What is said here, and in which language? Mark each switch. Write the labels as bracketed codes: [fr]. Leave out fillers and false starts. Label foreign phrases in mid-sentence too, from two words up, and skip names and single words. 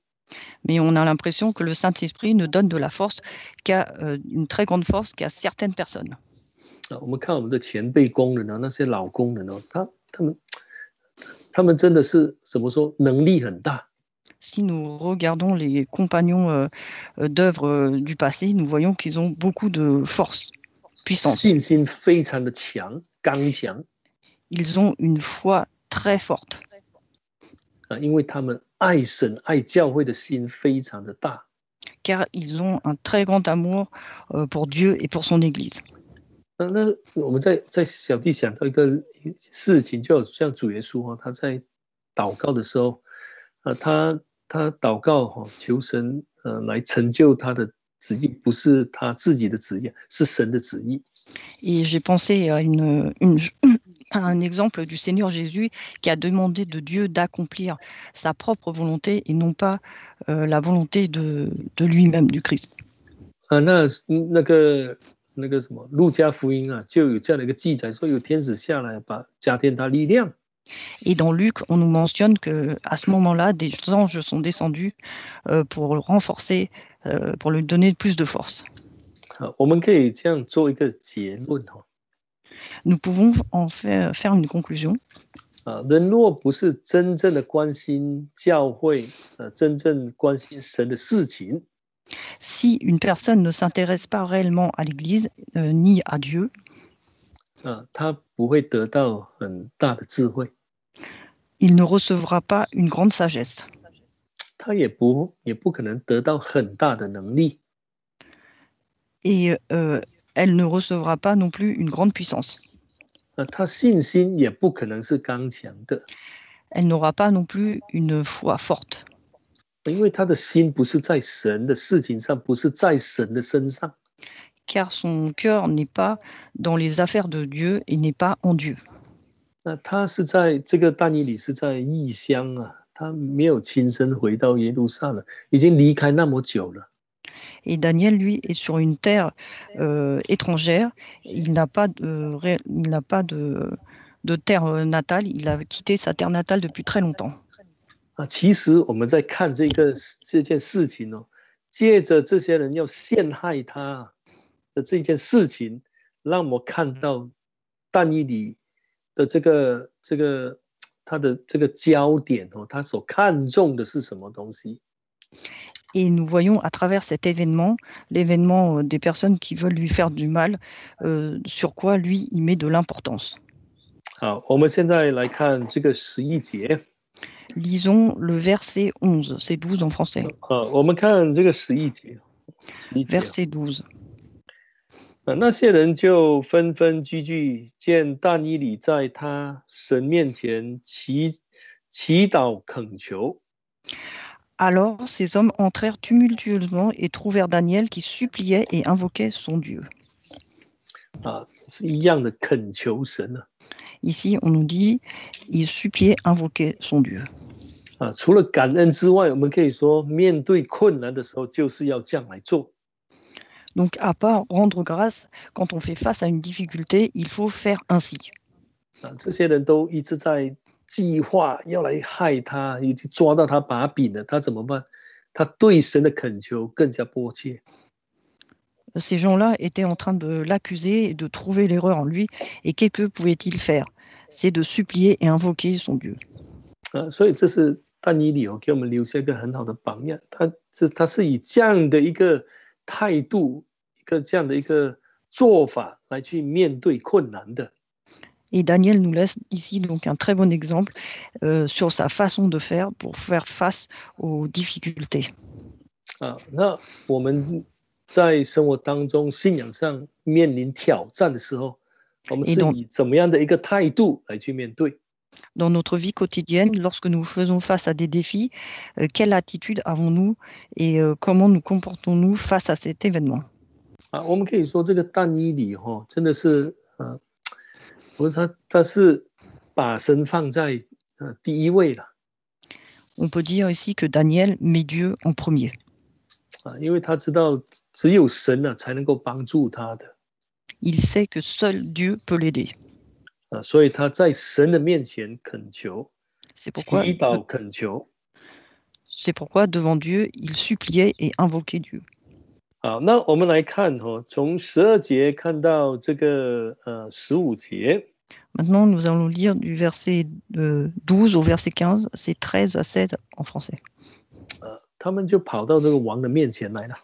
[fr] Mais on a l'impression que le Saint-Esprit ne donne de la force qu'à une très grande force qu'à certaines personnes. [zh] 我们看我们的前辈工人那些老工人他们真的是怎么说，能力很大。 [fr] Si nous regardons les compagnons d'œuvre du passé, nous voyons qu'ils ont beaucoup de force, puissance. [zh] 信心非常的强，刚强。 [fr] Ils ont une foi très forte. [zh] 因为他们爱神爱教会的心非常的大。 [fr] Car ils ont un très grand amour pour Dieu et pour son Église. [zh] 那我们在小弟想到一个事情，就像主耶稣他在祷告的时候，他祷告求神来成就他的旨意，不是他自己的旨意，是神的旨意。 [fr] Et j'ai pensé à un exemple du Seigneur Jésus qui a demandé de Dieu d'accomplir sa propre volonté et non pas la volonté de lui-même, du Christ. [zh] 那个什么路加福音就有这样的一个记载，说有天使下来加添他力量。 [fr] Et dans Luc, on nous mentionne qu'à ce moment-là, des anges sont descendus pour le renforcer, pour lui donner plus de force. [zh] 我们可以这样做一个结论。 [fr] Nous pouvons en faire une conclusion. [zh] 人若不是真正的关心教会，真正关心神的事情， [fr] Si une personne ne s'intéresse pas réellement à l'Église ni à Dieu, [zh] 他不会得到很大的智慧， [fr] il ne recevra pas une grande sagesse. [zh] 他也不可能得到很大的能力。 [fr] Et elle ne recevra pas non plus une grande puissance. [zh] 他信心也不可能是刚强的， [fr] Elle n'aura pas non plus une foi forte. [zh] 因为他的心不是在神的事情上，不是在神的身上。 [fr] Car son cœur n'est pas dans les affaires de Dieu et n'est pas en Dieu. [zh] 那他是在这个但以理是在异乡他没有亲身回到耶路撒冷，已经离开那么久了。 [fr] Et Daniel, lui, est sur une terre étrangère. Il n'a pas de terre natale. Il a quitté sa terre natale depuis très longtemps. [zh] 其实我们在看这件事情借着这些人要陷害他的这件事情，让我们看到但以理的他的这个焦点他所看重的是什么东西。 [fr] Et nous voyons à travers cet événement, l'événement des personnes qui veulent lui faire du mal, sur quoi lui, il met de l'importance. [zh] 好，我们现在来看这个11节。 [fr] Lisons le verset 11, c'est 12 en français. [zh] 我们看这个11节。 [fr] Verset 12. [zh] 那些人就纷纷聚集，见但以理在他神面前祈祷恳求。 [fr] Alors ces hommes entrèrent tumultueusement et trouvèrent Daniel qui suppliait et invoquait son Dieu. [zh] 是一样的恳求神。 [fr] Ici, on nous dit, il suppliait, invoquait son Dieu. [zh] 除了感恩之外，我们可以说，面对困难的时候，就是要这样来做。 [fr] Donc, à part rendre grâce, quand on fait face à une difficulté, il faut faire ainsi. [zh] 这些人都一直在计划要来害他，已经抓到他把柄了，他怎么办？他对神的恳求更加迫切。 [fr] Ces gens-là étaient en train de l'accuser et de trouver l'erreur en lui. Et qu'est-ce que pouvait-il faire? C'est de supplier et invoquer son Dieu. [zh] 所以这是但以理给我们留下一个很好的榜样。他是以这样的一个态度，这样的一个做法来去面对困难的。 [fr] Et Daniel nous laisse ici donc un très bon exemple sur sa façon de faire pour faire face aux difficultés. [zh] 那我们在生活当中、信仰上面临挑战的时候，我们是以怎么样的一个态度来去面对？ [fr] Dans notre vie quotidienne, lorsque nous faisons face à des défis, quelle attitude avons-nous et comment nous comportons-nous face à cet événement? [zh] 我们可以说这个但以理真的是我说他是把神放在第一位了 [fr] On peut dire ici que Daniel met Dieu en premier. [zh] 因为他知道只有神才能够帮助他的 [fr] Il sait que seul Dieu peut l'aider. [zh] 所以他在神的面前恳求， [fr] C'est [zh] 祈 [fr] pourquoi, [zh] 祷恳求。 [fr] c'est pourquoi devant Dieu, il suppliait et invoquait Dieu. [zh] 好，那我们来看从12节看到这个15节。 [fr] Maintenant, nous allons lire du verset 12 au verset 15, c'est 13 à 16 en français. [zh] 他们就跑到这个王的面前来了。